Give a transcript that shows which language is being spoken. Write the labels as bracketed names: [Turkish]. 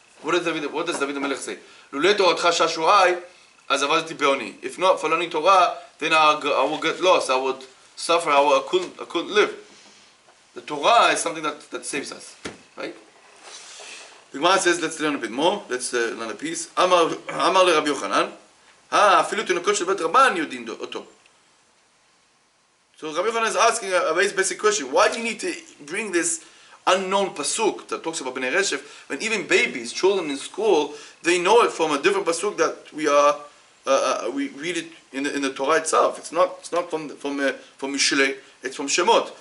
[English] What does David HaMelech say? [Hebrew] Lulei toratcha shashuai, az avadti be'oni. [English] If not for learning Torah, then I will get lost. I would suffer. I couldn't live. The Torah is something that saves us, right? The Gemara says, let's learn a bit more. Let's learn a piece. [Hebrew] Amar le Rabbi Yochanan, אפילו תינוקות של בית רבן יודעים אותו. [English] So Rabbi Yochanan is asking a very basic question. Why do you need to bring this unknown pasuk that talks about Bnei Reshef when even babies, children in school, they know it from a different pasuk that we are we read it in the Torah itself. It's not from Mishlei. It's from Shemot.